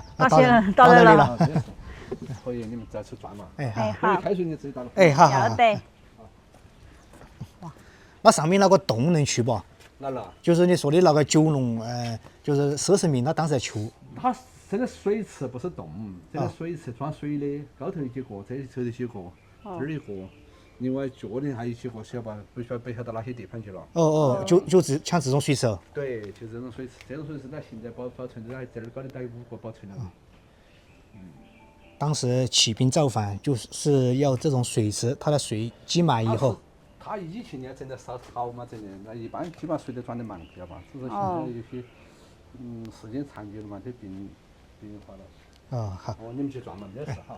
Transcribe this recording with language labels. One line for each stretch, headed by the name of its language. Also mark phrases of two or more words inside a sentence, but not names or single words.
Chinese: 到這裡了。可以，你們再去轉嘛。好。開水你自己打了。好。要得。哇，那上面那個洞能去不？哪個？就是你說的那個九龍，就是佘成明他當時在求。它這個水池不是洞，這個水池裝水的，高頭一節個，這裡頭一節個，這兒一個，另外腳裡還有幾個，曉得吧？不曉得哪些地方去了。就像這種水池。對，就這種水池，這種水池它現在保存着，這兒高頭還有5個保存了。當時起兵造反就是要這種水池，它的水積滿以後。他以前呢真的燒草嘛，真的，那一般基本上水都轉得慢，知道吧？只是現在有些時間長久了嘛，就變化了。好。你們去轉嘛，沒事哈。